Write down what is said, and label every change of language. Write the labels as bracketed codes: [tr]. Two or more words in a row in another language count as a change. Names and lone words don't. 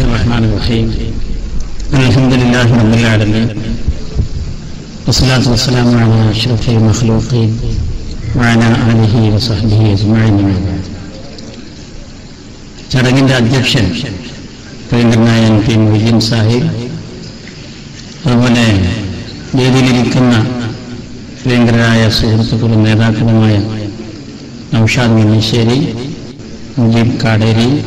[ar] الرحمن الرحيم الحمد لله رب العالمين والصلاة والسلام على أشرف المخلوقين وعلى آله وصحبه أجمعين. [ml] ചടങ്ങിൻ്റെ അധ്യക്ഷൻ പ്രിയങ്കരനായ MP മൊയ്തീൻ സാഹിബ്, അതുപോലെ വേദിയിലിരിക്കുന്ന പ്രിയങ്കരായ സുഹൃത്തുക്കളും നേതാക്കളുമായ നൗഷാദ് മല്ലിശ്ശേരി, മുജീബ് കാടേരി,